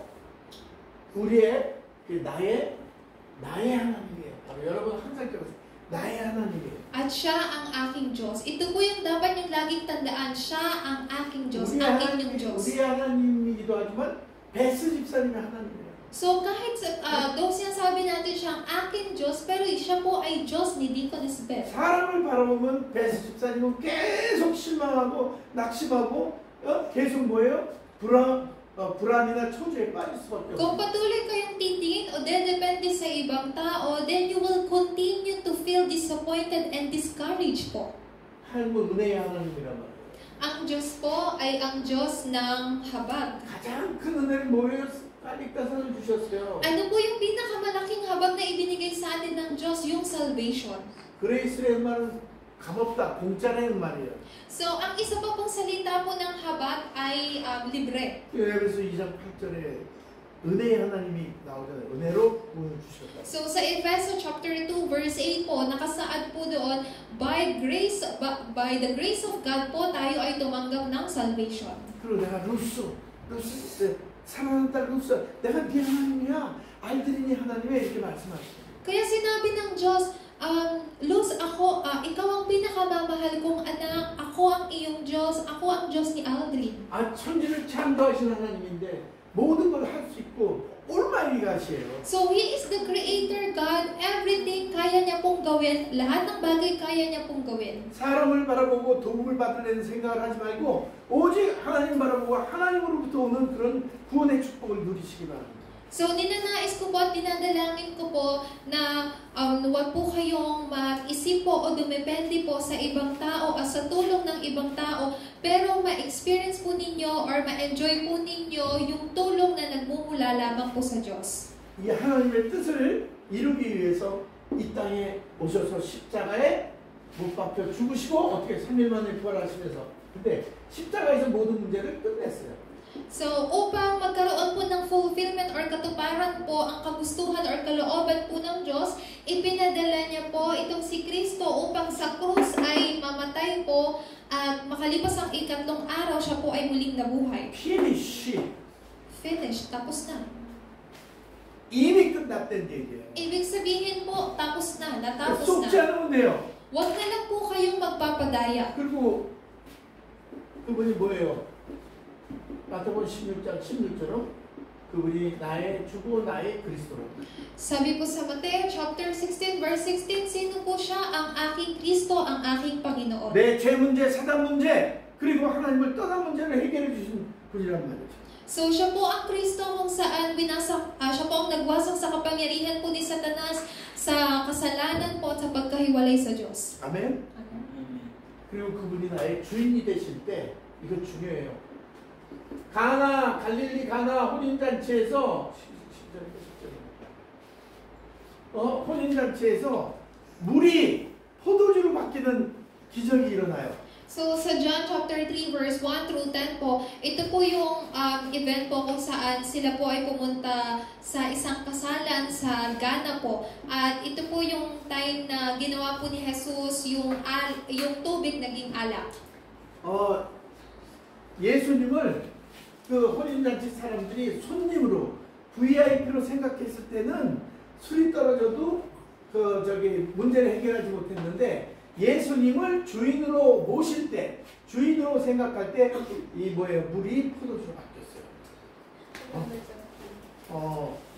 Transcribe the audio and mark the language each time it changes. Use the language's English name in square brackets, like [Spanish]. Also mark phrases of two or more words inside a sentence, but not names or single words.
[Korean] 우리의 나의 하나님이에요. 여러분 항상 기억하세요. 나의 하나님이에요. [Filipino] At siya ang aking Diyos. Ito po yung dapat yung laging tandaan. Siya ang aking Diyos, ang inyong Diyos. [Korean] 우리 하나님이기도 하지만 베스 집사님이 하나님이에요. [Filipino] So kahit though sinasabi natin siyang aking Diyos, pero siya po ay Diyos ni Deaconess Beth. [Korean] 사람을 바라보면 베스 집사님은 계속 실망하고 낙심하고 계속 뭐예요? 불안이나 초조에 빠질 수밖에 [Filipino] Kung [Korean] 없어요. [Filipino] patuloy kayong titingin o depende sa ibang tao, [English] then you will continue to feel disappointed and discouraged po. [Korean] 하나님은 은혜의 하나님이란 말이에요. [Filipino] Ang Diyos po ay ang Diyos ng habag. [Korean] 가장 큰 은혜를 뭐예요? 까닉다산을 주셨어요. [Filipino] Ano po yung pinakamalaking habag na ibinigay sa atin ng Diyos? Yung salvation. [Korean] 그레이스라는 말은 값없다, 공짜라는 말이에요. [Filipino] So, ang isa pa pong salita po ng habag ay libre. [Korean] 에베소 2장 8절에 은혜의 하나님이 나오잖아요. 은혜로 구원을 주셨다. [Filipino] So, sa Efeso chapter 2 verse 8 po, nakasaad po doon, [English] by the grace of God [Filipino] po, tayo ay tumanggap ng salvation. [Korean] 그리고 내가 루스 사랑하는 딸 루스, 내가 네 하나님이야. 알들이니 하나님의 이렇게 말씀하시죠. [Filipino] Kaya sinabi ng Diyos, Luz, ikaw ang pinakamamahal kong anak, ako ang iyong Diyos, ako ang Diyos ni Aldrin. [Korean] 천지를 창조하신 하나님인데 모든 걸 할 수 있고 올마이갓이에요. [English] So, He is the Creator God, [Filipino] everything kaya niya pong gawin, lahat ng bagay kaya niya pong gawin. [Korean] 사람을 바라보고 도움을 받으려는 생각을 하지 말고 오직 하나님 바라보고 하나님으로부터 오는 그런 구원의 축복을 누리시기 바랍니다. [Filipino] So, ninanais ko po at dinadalangin ko po na huwag po kayong mag-isip po o dumepende po sa ibang tao at sa tulong ng ibang tao, pero ma-experience po ninyo or ma-enjoy po ninyo yung tulong na nagmumula lamang po sa Diyos. [Korean] 이 하나님의 뜻을 이루기 위해서 이 땅에 오셔서 십자가에 못 박혀 죽으시고 어떻게 3일 만에 부활하시면서 근데 십자가에서 모든 문제를 끝냈어요. [Filipino] So, upang magkaroon po ng fulfillment or katuparan po ang kagustuhan or kalooban po ng Diyos, ipinadala niya po itong si Kristo upang sa krus ay mamatay po at makalipas ang ikatlong araw, siya po ay muling nabuhay. [English] Finish. [Filipino] Finished, tapos na. [Korean] 이미 끝났다는 얘기예요. [Filipino] Ibig sabihin po, tapos na, natapos [Korean] 속지 [Filipino] na. [Korean] 않으면 돼요. [Filipino] Huwag na lang po kayong magpapadaya. [Korean] 그리고 그분이 뭐예요? 마태복음 16장 16절로 그분이 나의 주고 나의 그리스도로. [Filipino] Sabi po sa Mateo chapter 16 verse 16, sino po siya? Ang aking Kristo, ang aking Panginoon. [Korean] 내 죄 문제, 사단 문제, 그리고 하나님을 떠난 문제를 해결해 주신 분이란 말이죠. [Filipino] So, siya po ang Kristo kung saan siya po ang nagwasak sa kapangyarihan po ni Satanas, sa kasalanan po at sa pagkahiwalay sa Diyos. [Korean] 아멘. 그리고 그분이 나의 주인이 되실 때 이거 중요해요. 갈릴리 가나 혼인잔치에서 혼인잔치에서 물이 포도주로 바뀌는 기적이 일어나요. [Filipino] So, sa John chapter 3 verse 1 through 10 po, ito po yung event po kung saan sila po ay pumunta sa isang kasalan sa Ghana po. At ito po yung time na ginawa po ni Jesus yung tubig naging alak. [Korean] 예수님을 그 혼인잔치 사람들이 손님으로 VIP로 생각했을 때는 술이 떨어져도 문제를 해결하지 못했는데 예수님을 주인으로 모실 때, 주인으로 생각할 때 이 물이 포도주로 바뀌었어요.